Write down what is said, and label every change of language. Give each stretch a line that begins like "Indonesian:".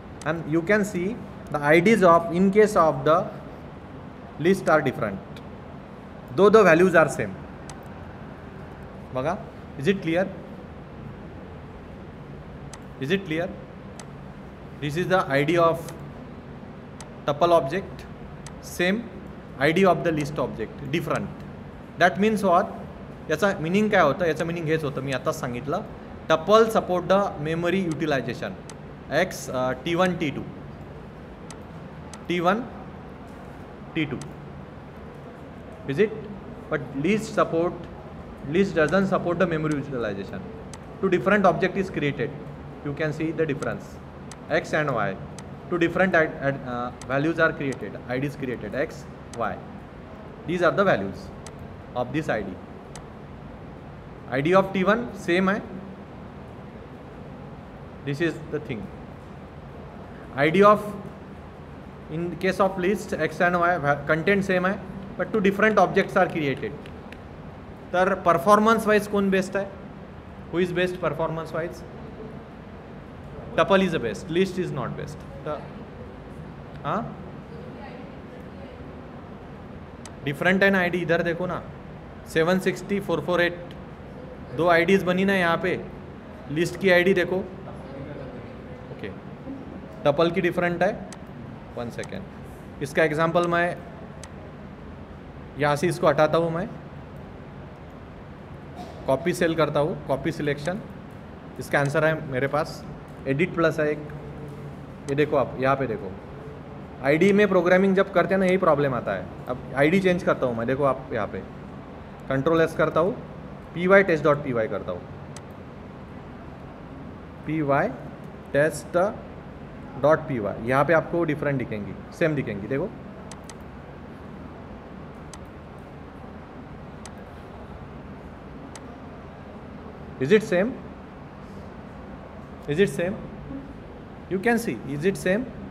English: And you can see the IDs of in case of the list are different, though the values are same. Baga, is it clear? Is it clear? This is the ID of tuple object, same. ID of the list object, different. That means what?
Marathi: याचा meaning काय होतं? याचं meaning हेच होतं, मी आताच सांगितलं.
English: Tuple support the memory utilization. X T1 T2 is it? But list doesn't support the memory utilization. Two different object is created. You can see the difference. X and Y. Two different values are created. IDs created. X, Y. These are the values of this ID. ID of T1 same hai. This is the thing. ID of in case of list X and Y content same है but two different objects are created.
Hindi: तर performance wise कौन best है?
English: Who is best performance wise? Tuple is the best. List is not best.
Hindi: हाँ different है ना ID. इधर देखो ना 760 448 दो IDs बनी ना यहाँ पे. लिस्ट की ID देखो. टपल की डिफरेंट है. 1 सेकेंड. इसका एग्जांपल मैं यहाँ से इसको हटाता हूँ. मैं कॉपी सेल करता हूँ. Copy selection. इसका आंसर है मेरे पास. एडिट प्लस है एक. ये देखो आप यहाँ पे देखो. आईडी में प्रोग्रामिंग जब करते हैं ना यही प्रॉब्लम आता है. अब आईडी चेंज करता हूँ मैं. देखो आप यहाँ पे Ctrl+S करता हूँ. py test.py करता हूँ. py टेस्ट डॉट py, यहाँ पे आपको डिफरेंट दिखेंगी, सेम दिखेंगी, देखो
English: is it same, is it same,
Hindi: you can see is it same.